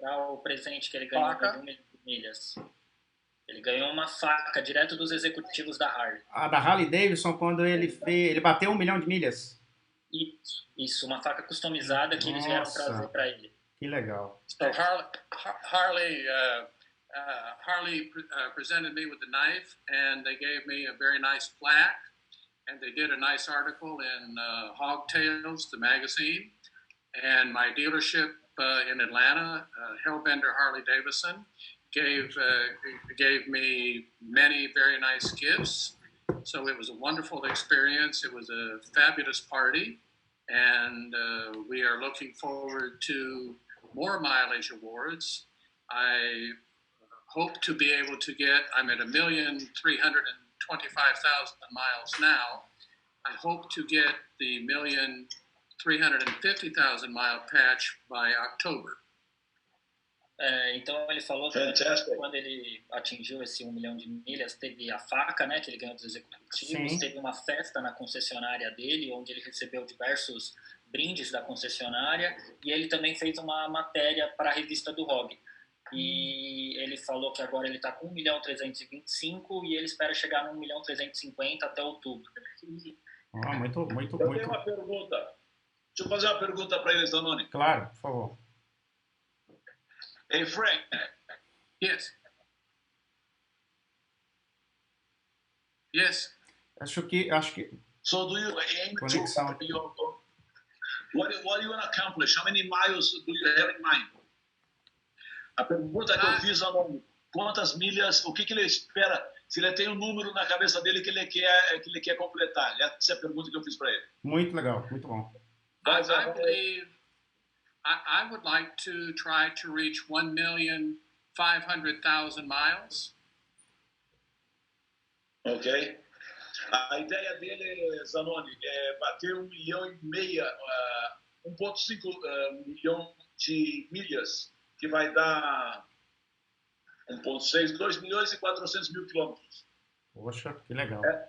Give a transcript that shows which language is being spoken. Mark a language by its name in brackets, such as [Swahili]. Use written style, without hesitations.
[Portuguese] O presente que ele ganhou de 1 milhão de milhas. Ele ganhou uma faca direto dos executivos da Harley. Da Harley Davidson, quando ele bateu 1 milhão de milhas. Isso, uma faca customizada que eles vieram trazer para ele. Que legal. [English] So Harley presented me with the knife, and they gave me a very nice plaque, and they did a nice article in Hog Tales, the magazine, and my dealership in Atlanta, Hellbender Harley Davidson, gave me many very nice gifts. So it was a wonderful experience. It was a fabulous party, and we are looking forward to more mileage awards. I hope to be able to get, I'm at 1,325,000 miles now. I hope to get the 1,350,000 mile patch by October. [Portuguese] Então ele falou que quando ele atingiu esse 1 milhão de milhas, teve a faca, né, que ele ganhou dos executivos, Sim. Teve uma festa na concessionária dele, onde ele recebeu diversos brindes da concessionária, e ele também fez uma matéria para a revista do Hog. E ele falou que agora ele está com 1.325.000 e ele espera chegar no 1.350.000 até outubro. Muito. Eu tenho uma pergunta. Deixa eu fazer uma pergunta para ele, Zanoni. Claro, por favor. [English] Hey, Frank. Yes. Yes. [Portuguese] Acho que. [English] So do you aim [Portuguese] Conexão. [English] to what do you want to accomplish? How many miles do you have in mind? [Portuguese] A pergunta que eu fiz, quantas milhas, o que ele espera, se ele tem um número na cabeça dele que ele quer completar. Essa é a pergunta que eu fiz para ele. Muito legal, muito bom. [English] I believe I would like to try to reach 1,500,000 miles. Ok. [Portuguese] A ideia dele, Zanoni, é bater 1,5 milhão, 1,5 milhão de milhas, que vai dar 1,6, 2.400.000 quilômetros. Poxa, que legal.